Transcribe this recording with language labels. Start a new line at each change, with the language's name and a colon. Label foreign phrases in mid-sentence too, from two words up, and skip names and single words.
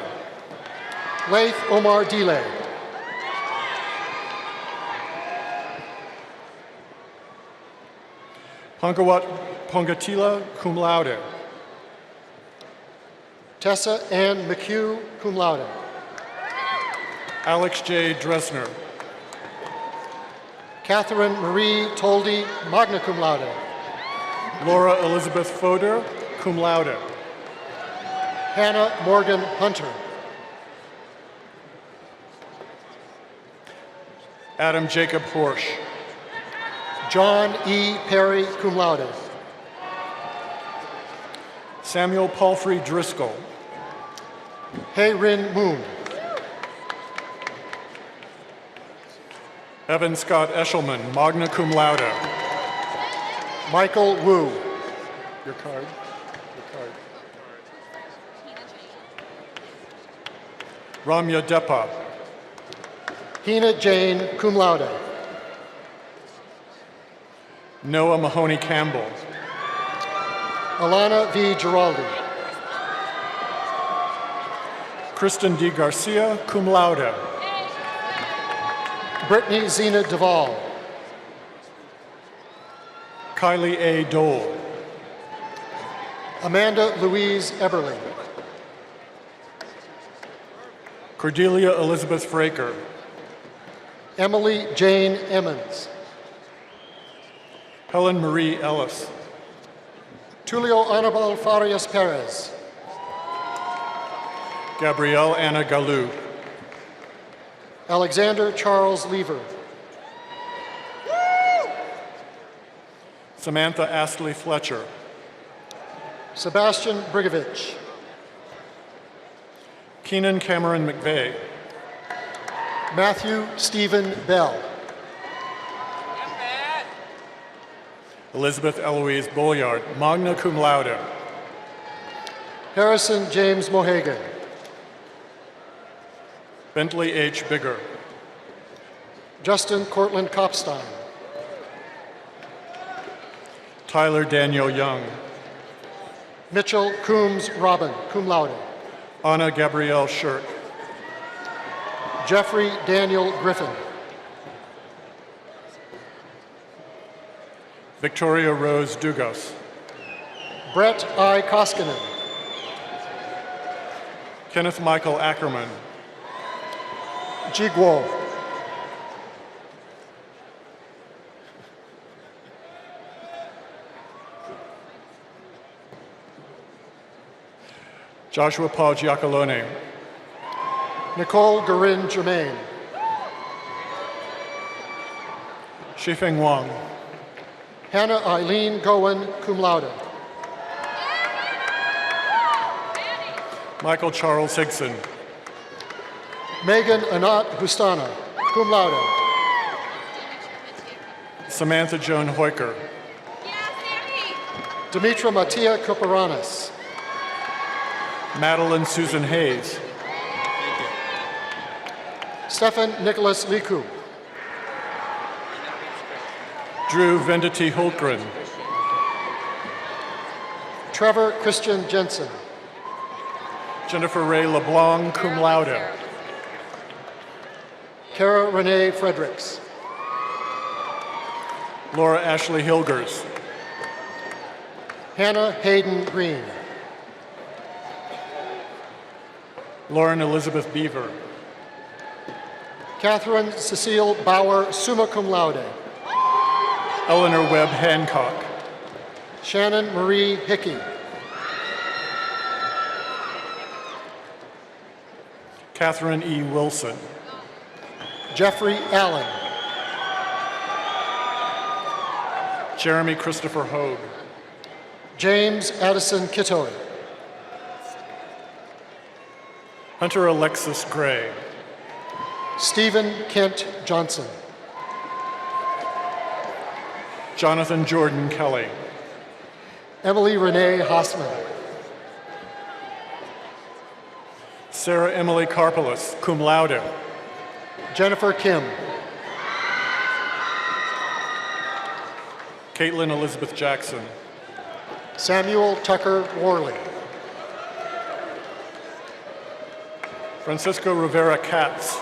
English: Laith Omar Delay. Pongawat Pongatila,
Latin: cum laude.
English: Tessa Ann McHugh,
Latin: cum laude.
English: Alex J. Dresner. Catherine Marie Toldy,
Latin: magna cum laude.
English: Laura Elizabeth Foder,
Latin: cum laude.
English: Hannah Morgan Hunter. Adam Jacob Horsch. John E. Perry,
Latin: cum laude.
English: Samuel Palfrey Driscoll. Hei Rin Moon. Evan Scott Eshelman,
Latin: magna cum laude.
English: Michael Wu. Your card. Your card. Ramya Depa. Hina Jane,
Latin: cum laude.
English: Noah Mahoney Campbell. Alana V. Giraldi. Kristen D. Garcia,
Latin: cum laude.
English: Brittany Zena Duvall. Kylie A. Dole. Amanda Louise Eberly. Cordelia Elizabeth Fraker. Emily Jane Emmons. Helen Marie Ellis. Tulio Anibal Farias Perez. Gabrielle Anna Galou. Alexander Charles Lever. Samantha Astley Fletcher. Sebastian Brigovich. Keenan Cameron McVeigh. Matthew Stephen Bell. Elizabeth Eloise Bolliard,
Latin: magna cum laude.
English: Harrison James Mohagan. Bentley H. Bigger. Justin Cortland Kopstein. Tyler Daniel Young. Mitchell Coombs Robin,
Latin: cum laude.
English: Anna Gabrielle Shirk. Jeffrey Daniel Griffin. Victoria Rose Dugas. Brett I. Koskinen. Kenneth Michael Ackerman. Jiguo. Joshua Paul Giacalone. Nicole Garin Germain. Shifeng Wang. Hannah Eileen Gowen,
Latin: cum laude.
English: Michael Charles Higson. Megan Anat Hustana,
Latin: cum laude.
English: Samantha Joan Hoyker. Dimitra Mattia Koparanis. Madeline Susan Hayes. Stefan Nicholas Liku. Drew Vendity Hultgren. Trevor Christian Jensen. Jennifer Ray LeBlanc,
Latin: cum laude.
English: Kara Renee Fredericks. Laura Ashley Hilgers. Hannah Hayden Green. Lauren Elizabeth Beaver. Catherine Cecile Bauer,
Latin: summa cum laude.
English: Eleanor Webb Hancock. Shannon Marie Hickey. Catherine E. Wilson. Jeffrey Allen. Jeremy Christopher Hogue. James Addison Kittoy. Hunter Alexis Gray. Stephen Kent Johnson. Jonathan Jordan Kelly. Emily Renee Hossman. Sarah Emily Karpelis,
Latin: cum laude.
English: Jennifer Kim. Caitlin Elizabeth Jackson. Samuel Tucker Worley. Francisco Rivera Katz.